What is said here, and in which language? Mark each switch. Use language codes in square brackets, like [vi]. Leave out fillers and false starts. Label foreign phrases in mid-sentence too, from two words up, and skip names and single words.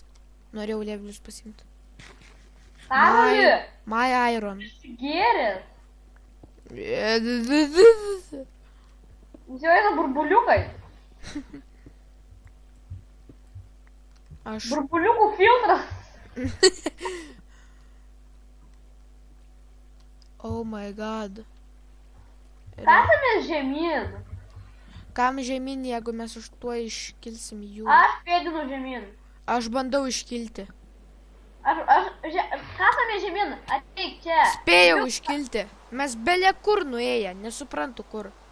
[lt] Norėjau levelius pasimti. Karoli. [en] My iron. [lt] Gėris. Jis jau eina burbuliukai. Aš... Burbuliukų filtras. [en] Oh my god. [lt] Kasamės žemyn. Kam žemyn, jeigu mes už tuo iškilsim jų? Aš pėdinu žemyn. Aš bandau iškilti. Kasamės žemyn. Ateik čia. Spėjau iškilti. Mes belie kur nuėję, nesuprantu kur.